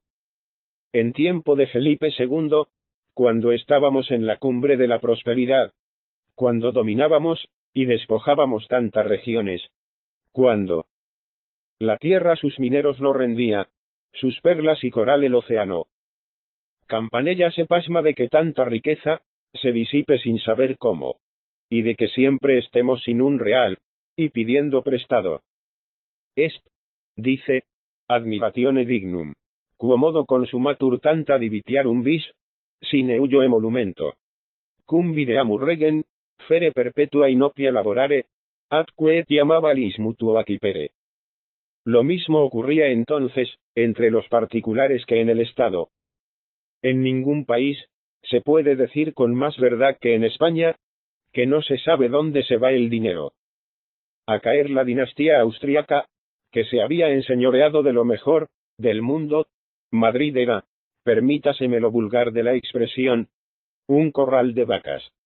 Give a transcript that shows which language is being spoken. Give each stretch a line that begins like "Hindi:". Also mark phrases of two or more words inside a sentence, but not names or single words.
Spanish: En tiempo de Felipe II, cuando estábamos en la cumbre de la prosperidad, cuando dominábamos, y despojábamos tantas regiones, cuando la tierra sus mineros no rendía, sus perlas y coral el océano. Campanella se pasma de que tanta riqueza se disipe sin saber cómo, y de que siempre estemos sin un real, y pidiendo prestado.
Latin: Est, dice, admiratione dignum, quomodo consumatur tanta divitiarum vis, sine eullo emolumento. Cum videamur regen, fere perpetua inopia laborare, atque etiam avalis mutuo acipere.
Spanish: Lo mismo ocurría entonces, entre los particulares que en el Estado. En ningún país, se puede decir con más verdad que en España, que no se sabe dónde se va el dinero. A caer la dinastía austríaca, que se había enseñoreado de lo mejor del mundo, Madrid era, permítaseme lo vulgar de la expresión, un corral de vacas.